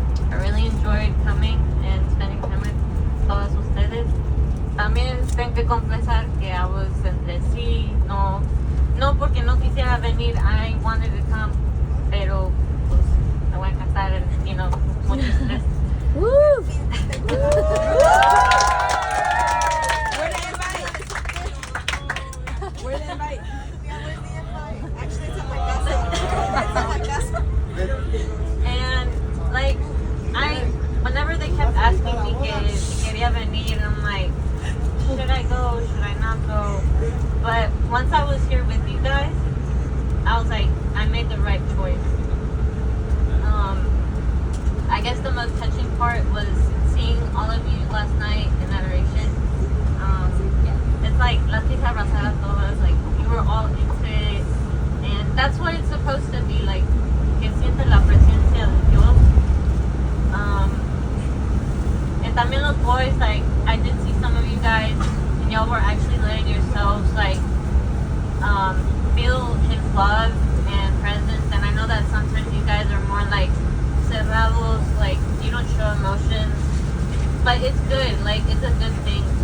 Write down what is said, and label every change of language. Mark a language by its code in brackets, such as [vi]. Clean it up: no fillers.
[en] I really enjoyed coming and spending time with [es] todas ustedes. También tengo que confesar que [en] I was [es] entre sí, no porque no quisiera venir, [en] I wanted to come, [es] pero pues me voy a casar, mucho estrés. Woo! [en] Where's the invite? Yeah, where's the invite? Actually, it's at my desk. And like, whenever they kept asking me [es] que si quería venir, [en] I'm like, should I go? Should I not go? But once I was here with you guys, I was like, I made the right choice. I guess the most touching part was seeing all of you last night in adoration. It's like [es] las quise abrazar a todas, [en] like you were all into it, and that's what it's supposed to be like. [es] Que siente la presencia de Dios. [en] And [es] también los [en] boys, like I did see some of you guys, and y'all were actually letting yourselves like feel His love and presence. And I know that sometimes you guys are more like [es] cerrados, [en] like you don't show emotions, but it's good, like it's a good thing.